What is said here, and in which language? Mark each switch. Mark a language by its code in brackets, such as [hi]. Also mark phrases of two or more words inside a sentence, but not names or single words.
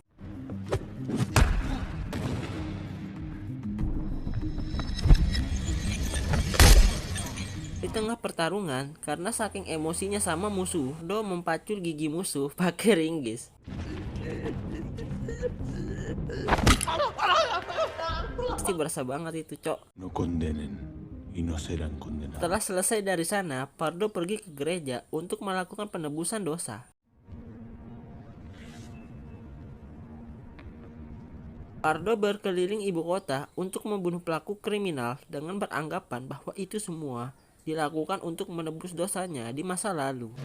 [id] Di tengah pertarungan, karena saking emosinya sama musuh, Do mempacul gigi musuh pakai ringgis. Pasti berasa banget itu, cok. [es] No condenen y no serán condenados. [id] Setelah selesai dari sana, Pardo pergi ke gereja untuk melakukan penebusan dosa. Pardo berkeliling ibu kota untuk membunuh pelaku kriminal dengan beranggapan bahwa itu semua dilakukan untuk menebus dosanya di masa lalu.